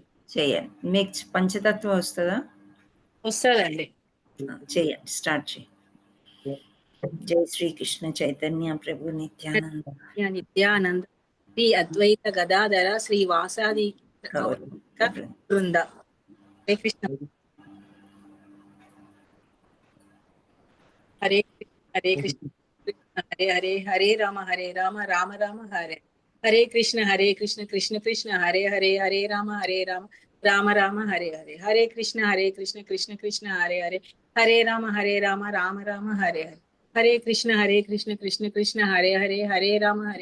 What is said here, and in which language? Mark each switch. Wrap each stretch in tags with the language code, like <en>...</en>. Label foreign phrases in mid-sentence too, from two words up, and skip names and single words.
<te>చేయండి. మీకు పంచతత్వం వస్తుందా? వస్తుందండి. చేయండి, స్టార్ట్ చేయండి. జై శ్రీకృష్ణ చైతన్య ప్రభు నిత్యానంద నిత్యానంద శ్రీ అద్వైత గదాధర శ్రీ వాసాది బృంద. హరే కృష్ణ.</te> <sa>హరే హరే కృష్ణ హరే హరే హరే రామ రామ రామ హరే హరే కృష్ణ కృష్ణ కృష్ణ హరే హరే హరే రామ రామ రామ హరే హరే హరే కృష్ణ కృష్ణ కృష్ణ హరే హరే హరే రామ రామ రామ హరే హరే హరే కృష్ణ కృష్ణ కృష్ణ హరే హరే హరే రామ</sa>